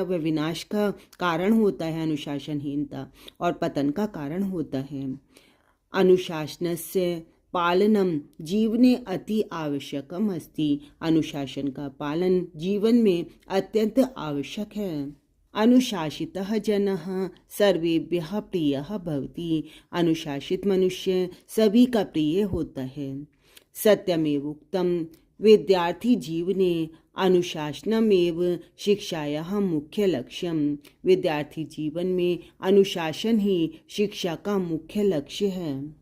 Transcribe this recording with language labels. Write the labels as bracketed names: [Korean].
[Hindi] वह विनाश का कारण होता है अनुशासनहीनता, और पतन का कारण होता है। [Sanskrit] अनुशासनस्य पालनम जीवने अति आवश्यकम अस्ति। [Hindi] अनुशासन का पालन जीवन में अत्यंत आवश्यक है। [Sanskrit] अनुशासितः जनः सर्वेभ्यः प्रियः भवति। [Hindi] अनुशासित मनुष्य सभी का प्रिय होता है। [Sanskrit] सत्यमेव उक्तम विद्यार्थी जीवने अनुशासनमेव शिक्षायाः मुख्य लक्ष्यम। [Hindi] विद्यार्थी जीवन में अनुशासन ही शिक्षा का मुख्य लक्ष्य है।